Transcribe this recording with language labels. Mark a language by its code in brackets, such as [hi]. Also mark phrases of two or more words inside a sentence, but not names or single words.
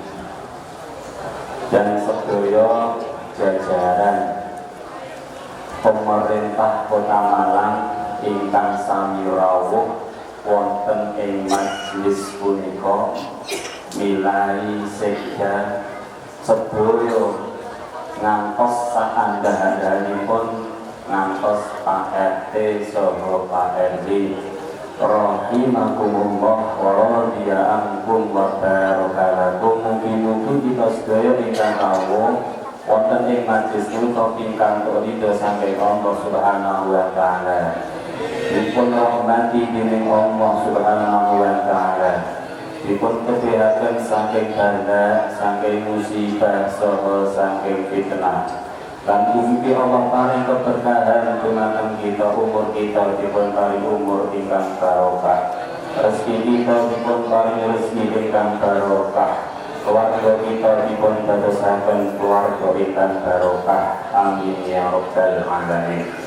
[jv] dan sedaya jajaran pemerintah Kota Malang ingkang sami rawuh wonten ing majelis punika milai sekda sedaya ngantos saandha-andhanipun ngantos Pak RT saha Pak RW [ar] رحمكم الله ورضي عنكم وبارك لكم. [jv] Mugi-mugi kita sedaya ingkang rawuh wonten ing majelis punika ingkang ridho saking [ar] الله سبحانه وتعالى [jv] dipun rahmati dening [ar] الله سبحانه وتعالى [jv] dipun kebihaken saking bala saking musibah saha saking fitnah lan mugi Allah paring keberkahan dumateng kita umur kita dipun paring umur ingkang barokah rezeki kita dipun paring rezeki ingkang barokah keluarga kita dipun dadosaken keluarga ingkang barokah [ar] آمين يا رب العالمين.